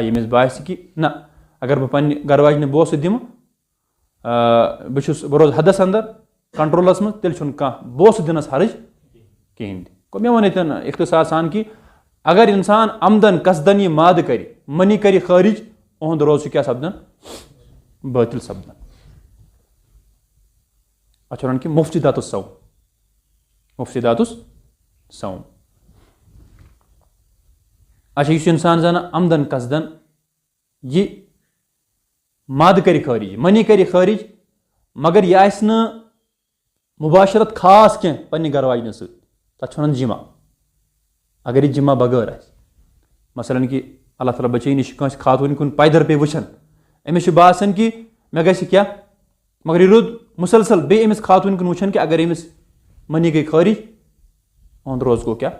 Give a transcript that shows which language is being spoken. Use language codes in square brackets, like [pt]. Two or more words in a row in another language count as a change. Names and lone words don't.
[ks] ییٚمِس باسہِ کہِ نہ اگر بہٕ پننہِ گرٕ واجنہِ بوسہٕ دِمہٕ بہٕ روزٕ حدس انٛدر کنٹرولس منٛز تیٚلہِ چھُنہٕ کانٛہہ بوسہٕ دِنس حرج کِہینۍ تہِ. گوٚو مےٚ ووٚن ییٚتٮ۪ن اختصار سان کہِ اگر اِنسان عمدن قصدن یہِ مادٕ کرِ منی کرِ خٲرج اُہُنٛد روزٕ چھُ کیٛاہ سپدان؟ بٲطِل سپدان. اتھ چھُ ونان کہِ [ar] مفسدات الصوم. مفسدات الصوم. [ks] اچھا یُس اِنسان زن عمدن قصدن یہِ مادٕ کرِ خٲرج منی کرِ خٲرج مگر یہِ آسہِ نہٕ مباشرت خاص کینٛہہ پننہِ گرٕ واجنہِ سۭتۍ تتھ چھِ ونان جمع. اگر یہِ جمع بغٲر آسہِ مثلاً کہِ اللہ تعالیٰ بچٲیِن یہِ چھِ کٲنٛسہِ خاتوٗنہِ کُن پایدر پیٚیہِ وٕچھان أمِس چھُ باسان کہِ مےٚ گژھِ کیٛاہ مگر یہِ روٗد مُسلسل بیٚیہِ أمِس خاتوٗنہِ کُن وٕچھان کہِ اگر أمِس منی گٔے خٲرج اُہُنٛد روزٕ گوٚو کیٛاہ؟